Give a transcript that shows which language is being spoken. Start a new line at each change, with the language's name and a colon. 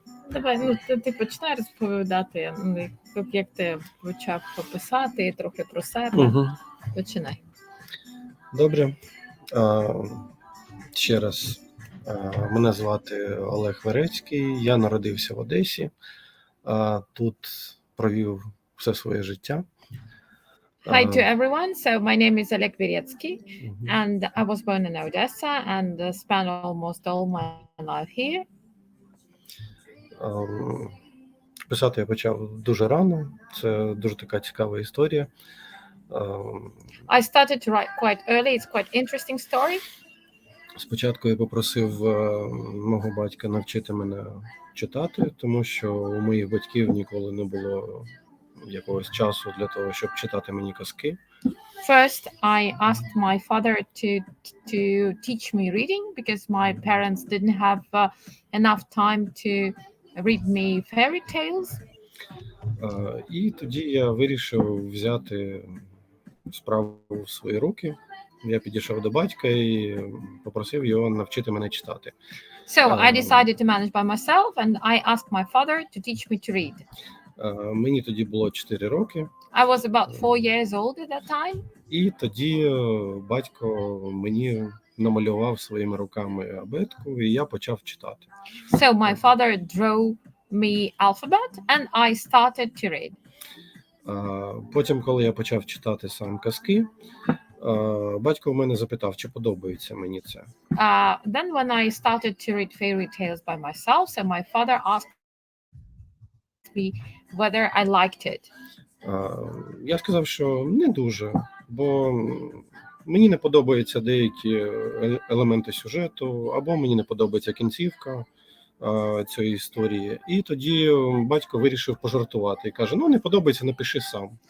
Ukrainian: Давай, ти починай розповідати, як ти почав писати, трохи про себе. Починай. Добре. Ще раз, мене звати Олег Верецький, я народився в Одесі, тут провів все своє життя.
English: Hi to everyone. So my name is Oleg Veretskiy, and I was born in Odessa and spent almost all my life here.
Ukrainian: Писати я почав дуже рано. Це дуже така цікава історія.
English: I started to write quite early. It's quite interesting story.
Ukrainian: Спочатку я попросив мого батька навчити мене читати, тому що у моїх батьків ніколи не було якогось часу для того, щоб читати мені казки.
English: First, I asked my father to teach me reading because my parents didn't have enough time to read me fairy tales.
Ukrainian: І тоді я вирішив взяти справу в свої руки. Я підійшов до батька і попросив його навчити мене читати.
English: So I decided to manage by myself, and I asked my father to teach me to read.
Ukrainian: Мені тоді було 4 роки.
English: I was about 4 years old at that time.
Ukrainian: І тоді батько мені намалював своїми руками абетку, і я почав читати.
English: So my father drew me alphabet, and I started to read.
Ukrainian: Потім, коли я почав читати сам казки, батько в мене запитав, чи подобається мені це.
English: Then when I started to read fairy tales by myself, so my father asked me whether I liked it.
Ukrainian: Я сказав, що не дуже, бо мені не подобаються деякі елементи сюжету, або мені не подобається кінцівка цієї історії. І тоді батько вирішив пожартувати і каже: "Ну, не подобається, напиши сам."